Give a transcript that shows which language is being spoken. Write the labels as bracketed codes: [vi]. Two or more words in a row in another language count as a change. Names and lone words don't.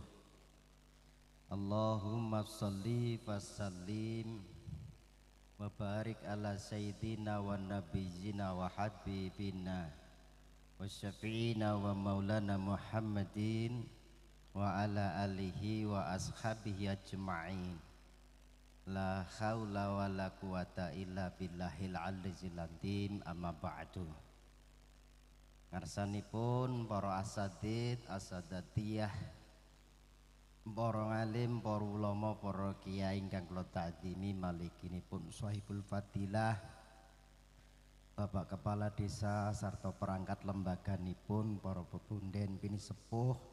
[ar] اللهم صل وسلم وبارك على سيدنا ونبينا وحبيبنا وشفيعنا ومولانا محمد وعلى آله وأصحابه أجمعين. لا حول ولا قوة إلا بالله العلي العظيم، أما بعد. [jv] Ngarsanipun para asatid, asadatiyah, para alim, para ulama, para kiai ingkang kula ta'zimi, malikinipun [ar] صاحب الفضيلة [jv] Bapak Kepala Desa sarta perangkat lembaganipun, para pepunden pini sepuh